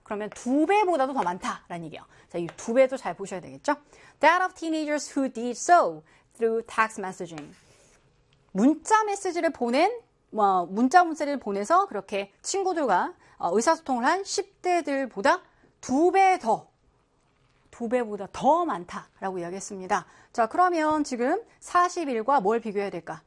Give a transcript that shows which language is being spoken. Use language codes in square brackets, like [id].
[ko] 그러면 두 배보다도 더 많다라는 얘기예요. 자, 이두 배도 잘 보셔야 되겠죠? [en] That of teenagers who did so through text messaging. [ko] 문자 메시지를 보낸 뭐 문자 문자를 보내서 그렇게 친구들과 의사소통을 한 10대들보다 두배 더. 두 배보다 더 많다라고 이야기했습니다. 자, 그러면 지금 41과 뭘 비교해야 될까?